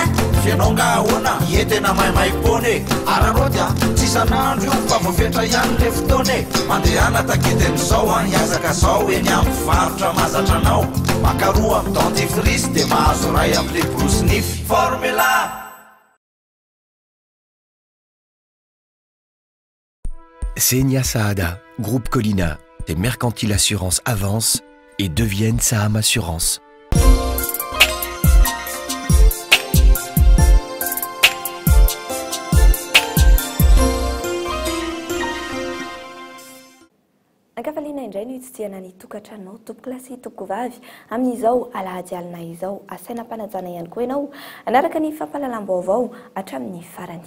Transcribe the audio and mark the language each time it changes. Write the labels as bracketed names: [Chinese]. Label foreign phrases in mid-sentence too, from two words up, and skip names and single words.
[Malagasy] fianao nga ahoana ietena maimai-pony ararô dia tsy isan'andro io fa voafetra ihany le fotoany mandehana takiden'izao a hiazaka zao eny amin'ny varotra mahazatra anao makaroa amin'ny dentifrice dia mahazo ray amin'le borosy nify formula. [French] Senia Saada, groupe Colina, des mercantiles assurances avancent et deviennent Saham Assurance. [Malagasy] Ankafaliana indray no hitsitiana ny tokantranonao tompoka sy tompoko vavy amin'izao alahady alina izao asaina mpanajana ihany koa ianao anaraka ny fampahalalam-baovao hatramin'ny farany.